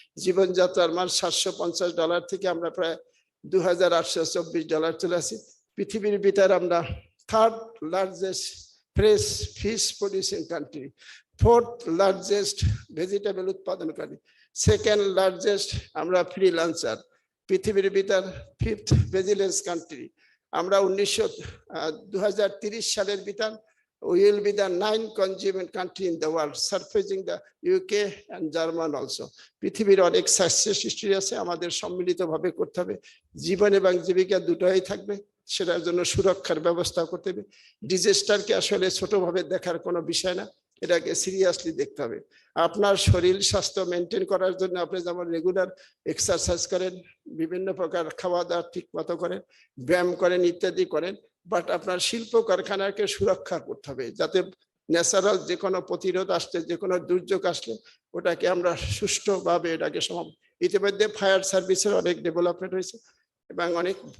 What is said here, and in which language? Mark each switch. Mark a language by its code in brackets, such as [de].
[bn] জীবনযাত্রার মান $750 থেকে আমরা প্রায় $2,824 চলে আসি। পৃথিবীর ভিতরে আমরা 3rd largest fresh fish producing country, 4th largest vegetable উৎপাদনকারী, 2nd লার্জেস্ট আমরা ফ্রিল্যান্সার, পৃথিবীর ভিতর 5th ভিজিলেন্স কান্ট্রি। আমরা 2030 সালের ভিতর [en] we will be the 9th consumer country in the world, surpassing the UK and German also. [bn] পৃথিবীর অনেক success history আছে, আমাদের সম্মিলিতভাবে করতে হবে। জীবন এবং জীবিকা দুটোই থাকবে, সেটার জন্য সুরক্ষার ব্যবস্থা করতে হবে। ডিজাস্টারকে আসলে ছোটভাবে দেখার কোনো বিষয় না, এটাকে সিরিয়াসলি দেখতে হবে। আপনার শরীর স্বাস্থ্য মেনটেন করার জন্য আপনি যেমন রেগুলার এক্সারসাইজ করেন, বিভিন্ন প্রকার খাওয়া দাওয়া ঠিক মতো করেন, ব্যায়াম করেন, ইত্যাদি করেন, বাট আপনার শিল্প কারখানাকে সুরক্ষা করতে হবে, যাতে ন্যাচারাল যে কোনো প্রতিরোধ আসলে, যে কোনো দুর্যোগ আসলে ওটাকে আমরা সুষ্ঠুভাবে এটাকে ইতিমধ্যে ফায়ার সার্ভিসের অনেক ডেভেলপমেন্ট হয়েছে এবং অনেক।